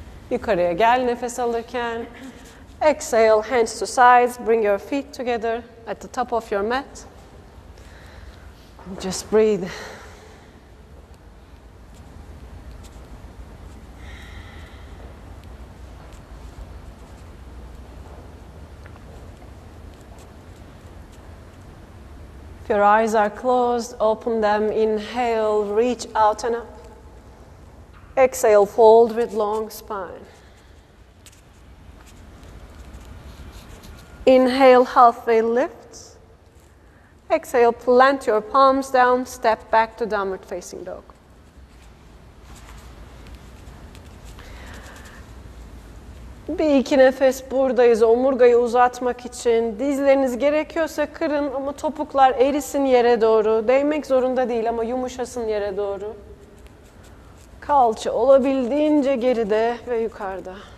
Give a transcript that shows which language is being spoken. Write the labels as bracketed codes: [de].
[tr] Yukarıya gel nefes alırken. [en] Exhale, hands to sides. Bring your feet together at the top of your mat. Just breathe. If your eyes are closed, open them. Inhale, reach out and up. Exhale, fold with long spine. Inhale, halfway lift. Exhale, plant your palms down, step back to downward facing dog. [tr] Bir iki nefes buradayız omurgayı uzatmak için. Dizleriniz gerekiyorsa kırın ama topuklar erisin yere doğru. Değmek zorunda değil ama yumuşasın yere doğru. Kalça olabildiğince geride ve yukarıda.